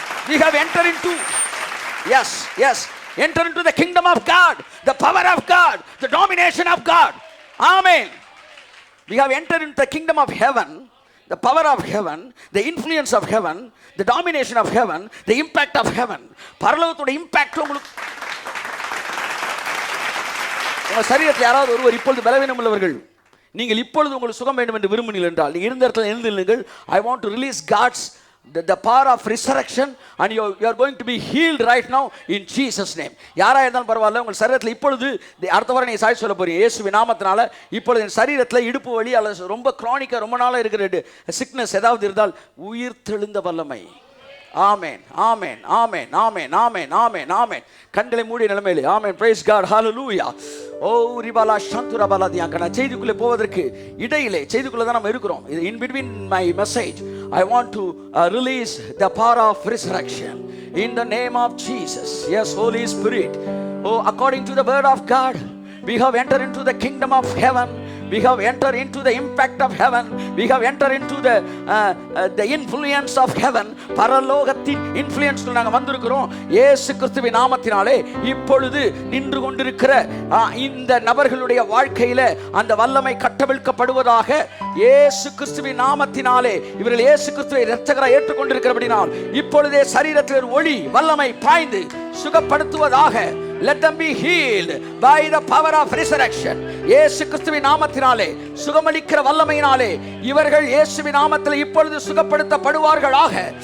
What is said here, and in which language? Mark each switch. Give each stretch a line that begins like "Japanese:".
English: We have entered into yes enter into the kingdom of God, the power of God, the domination of God. Amen. We have entered into the kingdom of heaven, the power of heaven, the influence of heaven, the domination of heaven, the impact of heaven.
Tamil: பரலோகத்தோட impact உங்களுக்கு. உங்க சரீரத்தில் யாராவது ஒருவர் இப்பொழுது பலவீனம் உள்ளவர்கள், நீங்கள் இப்பொழுது உங்களுக்கு சுகம் வேண்டும் என்று விரும்பினீர்கள் என்றால் நீங்கள் இருந்த இடத்துல எழுந்து நில்லுங்கள்.
English: I want to release God's the power of resurrection and you are going to be healed right now in Jesus name.
Tamil: யாரா இருந்தாலும் பரவாயில்லை, உங்கள் சரீரத்தில் இப்பொழுது அடுத்த வாரம் நீங்க சாட்சி சொல்ல போறீங்க. இயேசுவின் நாமத்தினால இப்பொழுது என் சரீரத்தில் இடுப்பு வலி அல்லது ரொம்ப கிரானிக்கா ரொம்ப நாளா இருக்கிற சிக்னஸ் ஏதாவது இருந்தால் உயிர்த்தெழுந்த வல்லமை. ஆமென் ஆமென் ஆமென் ஆமென் ஆமென் ஆமென் ஆமென். கண்களை மூடிய நிலைமையிலே ஆமென்.
English: Praise God.
Tamil: ஹalleluya. ஓ ரிபாலா சந்துரா பாலாதியாங்க. நான் செய்திக்குள்ளே போவதற்கு இடையிலே, செய்திக்குள்ளே தான் நம்ம இருக்கிறோம்.
English: In between my message I want to release the power of resurrection in the name of Jesus. Yes, Holy Spirit. Oh, according to the word of God, we have entered into the kingdom of heaven. We have entered into the impact of heaven. We have entered into the influence of heaven.
Tamil: பரலோகத்தின் influence நாங்கள் வந்திருக்கிறோம். இயேசு கிறிஸ்துவின் நாமத்தினாலே இப்பொழுது நின்று கொண்டிருக்கிற இந்த நபர்களுடைய வாழ்க்கையில அந்த வல்லமை கட்டவிழ்க்கப்படுவதாக. இயேசு கிறிஸ்துவின் நாமத்தினாலே இவர்கள் இயேசு கிறிஸ்துவை இரட்சகராய் ஏற்றுக்கொண்டிருக்கிறபடினால் இப்பொழுதே சரீரத்தில் ஒளி வல்லமை பாய்ந்து சுகப்படுத்துவதாக.
English: Let them be healed by the power of resurrection.
Tamil: இயேசு கிறிஸ்துவின் நாமத்தினாலே சுகமளிக்கிற வல்லமையினாலே இவர்கள் இயேசுவின் நாமத்தில் இப்பொழுது சுகப்படுத்தப்படுவார்களாக.